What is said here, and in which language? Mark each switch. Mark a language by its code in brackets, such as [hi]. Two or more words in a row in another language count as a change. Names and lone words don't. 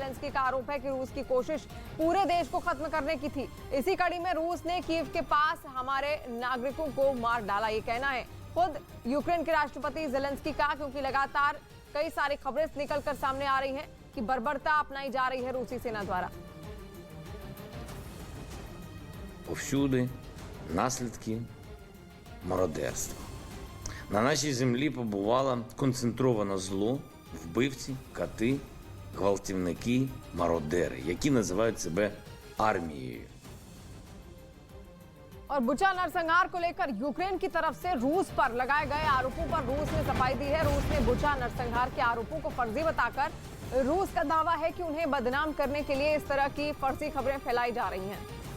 [hi] ज़ेलेंस्की का आरोप है कि रूस की कोशिश पूरे देश को खत्म करने की थी। इसी कड़ी में रूस ने कीव के पास हमारे नागरिकों को मार डाला, ये कहना है खुद यूक्रेन के राष्ट्रपति ज़ेलेंस्की का, क्योंकि लगातार कई सारी खबरें निकलकर सामने आ रही हैं कि बर्बरता अपनाई जा रही है रूसी सेना द्वारा। [uk] Повсюди наслідки мародерства. На нашій землі побувало концентроване зло, вбивці, кати, гвалтівники, мародери, які називають себе армією. [hi] और बुचा नरसंहार को लेकर यूक्रेन की तरफ से रूस पर लगाए गए आरोपों पर रूस ने सफाई दी है। रूस ने बुचा नरसंहार के आरोपों को फर्जी बताकर रूस का दावा है कि उन्हें बदनाम करने के लिए इस तरह की फर्जी खबरें फैलाई जा रही हैं।